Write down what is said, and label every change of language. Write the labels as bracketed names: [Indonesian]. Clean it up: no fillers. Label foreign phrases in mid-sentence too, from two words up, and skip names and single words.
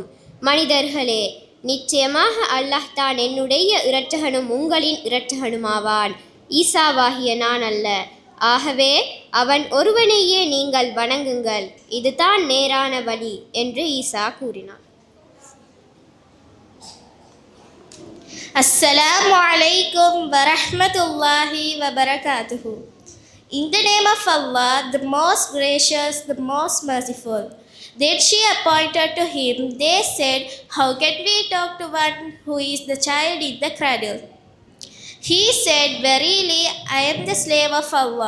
[Tamil] மனிதர்களே, நிச்சயமாக அல்லாஹ் தான் என்னுடைய இரட்சகனும் உங்களின் இரட்சகனுமாவான், ஈசாவாகிய நான் அல்ல. ஆகவே அவன் ஒருவனையே நீங்கள் வணங்குங்கள், இதுதான் நேரான வழி என்று ஈசா கூறினார். [Arabic] السلام عليكم ورحمة الله وبركاته. [English] In the name of Allah, the most gracious, the most merciful. Then she appointed to him. They said, how can we talk to one who is the child in the cradle? He said, verily, I am the slave of Allah.